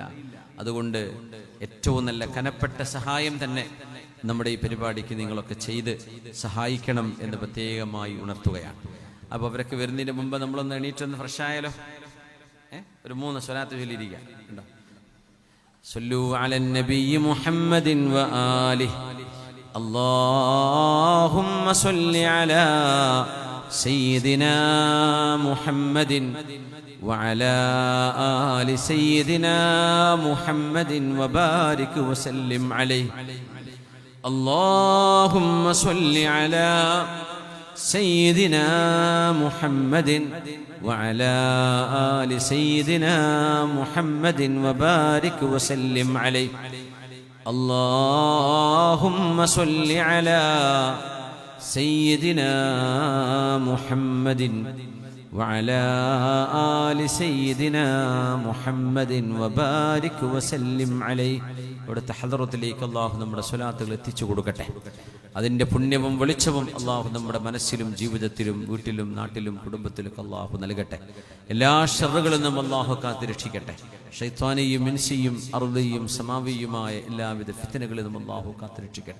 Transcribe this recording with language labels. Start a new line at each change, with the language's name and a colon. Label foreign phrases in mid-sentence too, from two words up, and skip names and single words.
Malayalam: അതുകൊണ്ട് ഏറ്റവും നല്ല കനപ്പെട്ട സഹായം തന്നെ നമ്മുടെ ഈ പരിപാടിക്ക് നിങ്ങളൊക്കെ ചെയ്ത് സഹായിക്കണം എന്ന് പ്രത്യേകമായി ഉണർത്തുകയാണ്. അപ്പോൾ അവരൊക്കെ വരുന്നതിന് മുമ്പ് നമ്മളൊന്ന് എണീറ്റൊന്ന് ഫ്രഷായാലോ? ഒരു 3 സ്വലാത്ത് ചൊല്ലിയിരിക്കാം. ഉണ്ടോ?
Arabic: صلوا على النبي محمد وآله اللهم صل على سيدنا محمد وعلى آل سيدنا محمد وبارك وسلم عليه. اللهم صل على سيدنا محمد وعلى آل سيدنا محمد وبارك وسلم عليه. اللهم صل على سيدنا محمد وعلى آل سيدنا محمد وبارك وسلم عليه.
Malayalam: ഇവിടുത്തെ ഹദറത്തിലേക്ക് അള്ളാഹു നമ്മുടെ സ്വലാത്തുകൾ എത്തിച്ചു കൊടുക്കട്ടെ. അതിൻ്റെ പുണ്യവും വെളിച്ചവും അള്ളാഹു നമ്മുടെ മനസ്സിലും ജീവിതത്തിലും വീട്ടിലും നാട്ടിലും കുടുംബത്തിലും അള്ളാഹു നൽകട്ടെ. എല്ലാ ഷർറുകളിൽ നിന്നും അള്ളാഹു കാത്തുരക്ഷിക്കട്ടെ. ശൈത്വാനിയും ഇൻസിയും അർദിയും സമാവിയുമായ എല്ലാവിധ ഫിത്നകളിൽ നിന്നും അള്ളാഹു കാത്തുരക്ഷിക്കട്ടെ.